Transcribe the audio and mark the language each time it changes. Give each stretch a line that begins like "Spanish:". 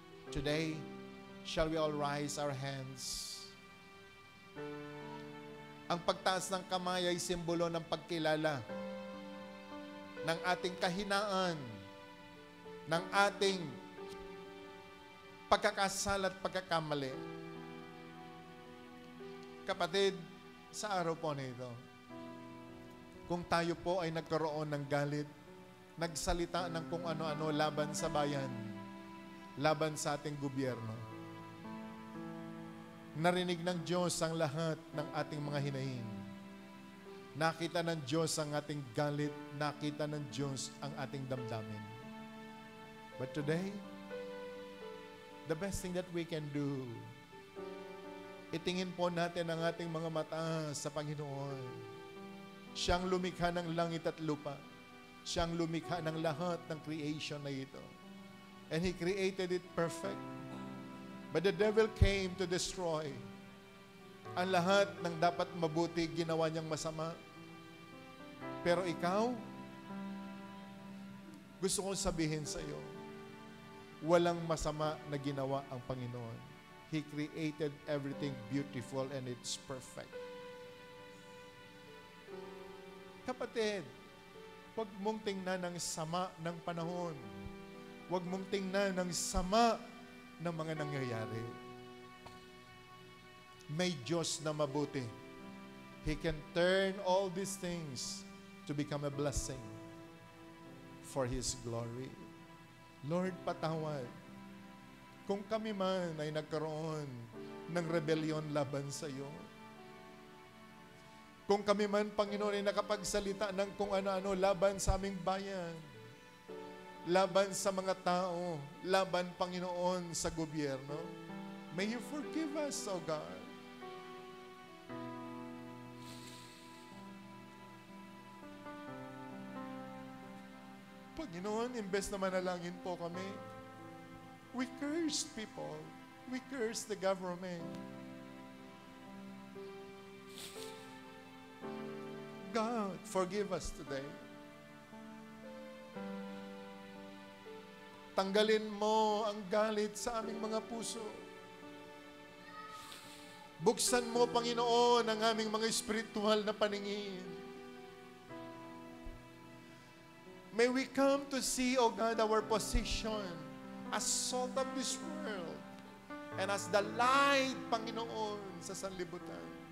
English: Today, shall we all rise our hands?
Filipino: Ang pagtaas ng kamay ay simbolo ng pagkilala ng ating kahinaan, ng ating pagkakasala at pagkakamali. Kapatid, sa araw po nito, kung tayo po ay nagkaroon ng galit, nagsalita ng kung ano-ano laban sa bayan, laban sa ating gobyerno, narinig ng Diyos ang lahat ng ating mga hinaing. Nakita ng Diyos ang ating galit, nakita ng Diyos ang ating damdamin.
English: But today, the best thing that we can do,
Filipino: itingin po natin ang ating mga mata sa Panginoon. Siyang lumikha ng langit at lupa. Siyang lumikha ng lahat ng creation na ito.
English: And He created it perfect. But the devil came to destroy.
Filipino: Ang lahat ng dapat mabuti, ginawa niyang masama. Pero ikaw, gusto kong sabihin sa iyo, walang masama na ginawa ang Panginoon.
English: He created everything beautiful and it's perfect.
Filipino: Kapatid, huwag mong tingnan ng sama ng panahon. Huwag mong tingnan ng sama ng mga nangyayari. may Diyos na mabuti.
English: He can turn all these things to become a blessing for His glory.
Filipino: Lord, patawad. Kung kami man ay nagkaroon ng rebellion laban sa iyo. Kung kami man, Panginoon, ay nakapagsalita ng kung ano-ano laban sa aming bayan, laban sa mga tao, laban, Panginoon, sa gobyerno,
English: may You forgive us, O God.
Filipino: Panginoon, imbes na manalangin po kami,
English: we curse people. We curse the government. God, forgive us today.
Filipino: Tanggalin mo ang galit sa aming mga puso. Buksan mo, Panginoon, ang aming mga espiritual na paningin.
English: May we come to see, O God, our position as salt of this world and as the light, Panginoon,
Filipino: sa sanlibutan.